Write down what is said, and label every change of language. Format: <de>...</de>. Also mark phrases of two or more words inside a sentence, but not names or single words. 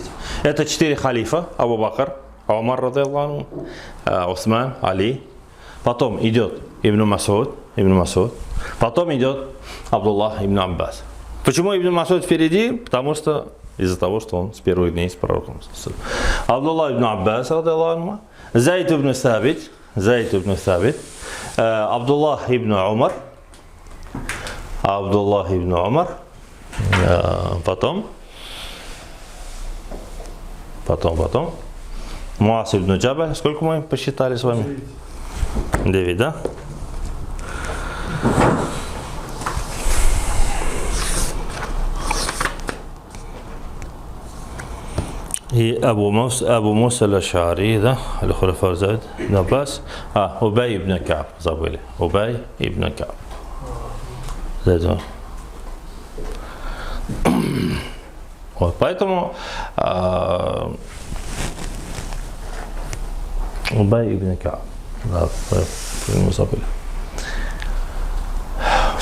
<ru>Это 4 халифа: Абу Бакр, Умар,</ru> <ar>رضي الله عنه,</ar> <ru>Усман, Али. Потом идет Ибн Масуд. Потом идет Абдуллах ибн Аббас. Почему Ибн Масуд впереди? Потому что из-за того, что он с первых дней с пророком. Абдуллах ибн Аббас,</ru> <ar>رضي الله عنه,</ar> <ru>Зайд ибн Сабит, Абдуллах ибн Умар, потом Муаз ибн Джабаль. Сколько мы посчитали с вами? 9, да? И Абу Муса аль-Аш'ари, да, аль-Хуляфа Зайд ибн Аббас, Убай ибн Кааб, забыли, Убай ибн Кааб. Вот, поэтому Убай ибн Кааб, да, мы забыли.</ru>